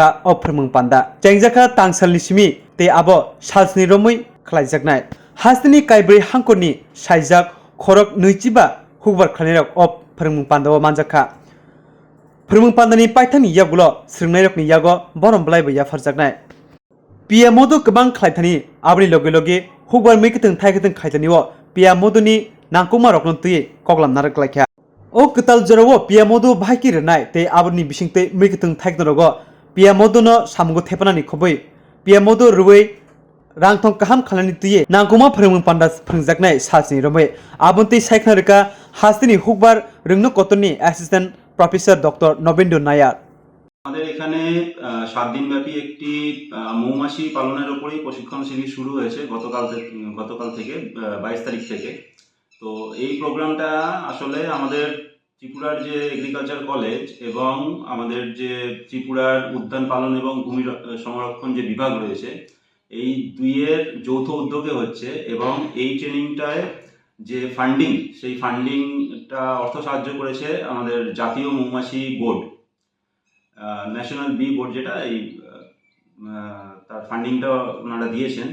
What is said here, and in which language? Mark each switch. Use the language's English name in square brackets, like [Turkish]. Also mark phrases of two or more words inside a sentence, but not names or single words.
[Kok Borok] o phormung panda chengjaka tangsalni simi te abo salsni romui khlaijaknai hasini kaibri hangkorni saijak khorok nuichiba hukbar khlainirok o phormung panda o manjaka phormung pandani paithani yagulo srungnairokni yago borom blaibo ya farjaknai पियामोदो गोबां खायथानि आबनि लगे लगे हुगबार मैखथों थाइखथों खायथानिओ पियामोदोनि नांगौमा रखनो तुइ कगलामना रखलायखा ओ कताल जरावो पियामोदो बाहायकि रनाय ते आबनि बिसिंते मैखथों थाइखनो रगो पियामोदोनो सामगो थेपनानि खबै पियामोदो रुवै रांथं काहाम खालानि तुइ नांगौमा फोरोंमों पान्दा फोरोंजाकनाय सासनि रमै आबन्ति सायखना रका हास्तिनि हुगबार रोंनो कतनि [English] assistant professor [Kok Borok] डॉक्टर नवेंद्र नायर [Bangla] আমাদের এখানে 7 দিনব্যাপী একটি মৌমাছি পালনের উপরেই প্রশিক্ষণ শিবির শুরু হয়েছে গতকাল থেকে 22 তারিখ থেকে তো এই প্রোগ্রামটা আসলে আমাদের ত্রিপুরার যে [English] agriculture college [Bangla] এবং আমাদের যে ত্রিপুরার উদ্যান পালন এবং ভূমি সংরক্ষণ যে বিভাগ রয়েছে এই দুইয়ের যৌথ উদ্যোগে হচ্ছে এবং এই ট্রেনিংটায় যে ফান্ডিং সেই ফান্ডিংটা অর্থ সাহায্য করেছে আমাদের জাতীয় মৌমাছি বোর্ড ন্যাশনাল বি বোর্ড যেটা এই তার ফান্ডিংটা ওনারা দিয়েছেন।